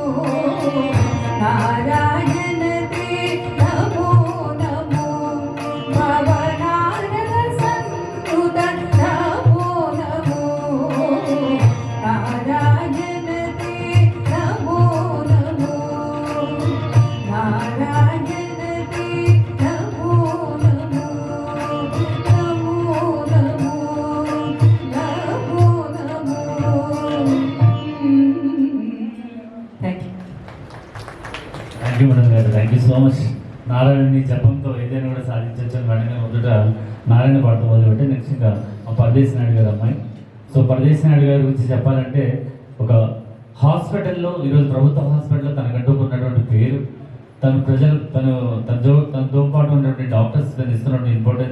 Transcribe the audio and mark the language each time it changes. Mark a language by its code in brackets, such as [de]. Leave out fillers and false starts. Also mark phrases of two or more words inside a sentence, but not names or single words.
[sa] नारायण ते नमो नमो भवनारद सन्नुत नमो नमो नारायण ते नमो नमो नारायण ते नमो नमो नमो नमो नमो नमो [en] thank you madam గారు, thank you so much. [te] నారాయణని జపంతో ఏదైనా కూడా సాధించవచ్చు అని వెంటనే మొదట నారాయణ పాటతో మొదలుపెట్టి నెక్స్ట్ ఇంకా మా పరదేశ్ నాయుడు గారు అమ్మాయి. సో పరదేశ్ నాయుడు గారి గురించి చెప్పాలంటే ఒక హాస్పిటల్లో ఈరోజు ప్రభుత్వ హాస్పిటల్లో తనకంటూ ఉన్నటువంటి పేరు, తనతో పాటు ఉన్నటువంటి డాక్టర్స్ తను ఇస్తున్నటువంటి ఇంపార్టెన్స్.